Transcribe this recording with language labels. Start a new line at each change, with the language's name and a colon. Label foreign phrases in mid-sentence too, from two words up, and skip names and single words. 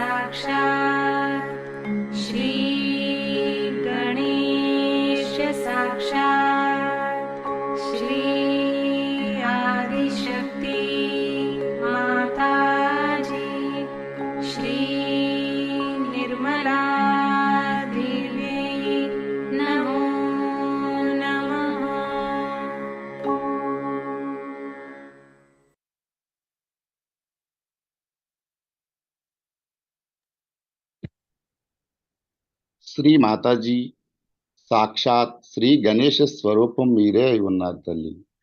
Sanskrit: साक्षात् श्री गणेश साक्षात् श्री आदिशक्ति माताजी श्री निर्मला देव्यै नमो नमः।
Telugu: శ్రీ మాతాజీ సాక్షాత్ శ్రీ గణేష స్వరూపం మీరే అయి ఉన్నారు తల్లి.